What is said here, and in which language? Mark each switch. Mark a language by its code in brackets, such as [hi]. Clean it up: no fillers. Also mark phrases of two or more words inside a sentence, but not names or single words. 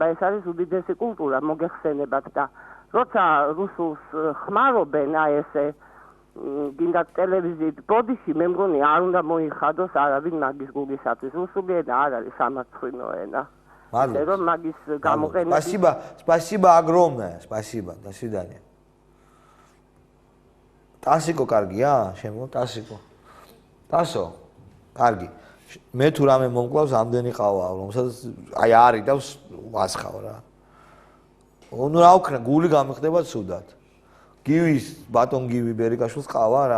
[ka] ეს არის უდიდესი კულტურა, მოგეხსენებათ და როცა რუსულს ხმარობენ აი ესე გინდა ტელევიზიით ბოდიში მე მგონი არ უნდა მოიხადოს არავინ მაგის გულისათვის. რუსული ენა არ არის სამართლინო ენა. [ru] Ладно. [ka] რომ მაგის გამოყენება. [ru] Спасибо, спасибо огромное. Спасибо. До свидания. Тасико [ka] კარგია? შემო ტასიკო. ტასო. კარგი. მე თუ რამე მომკლავს ამდენი ყავა, რომელსაც აი არის და ვასხავ რა. ნუ რა ვქნა, გული გამიხდება ცუდად. გივის ბატონ გივი ბერიკაშვილს ყავა რა.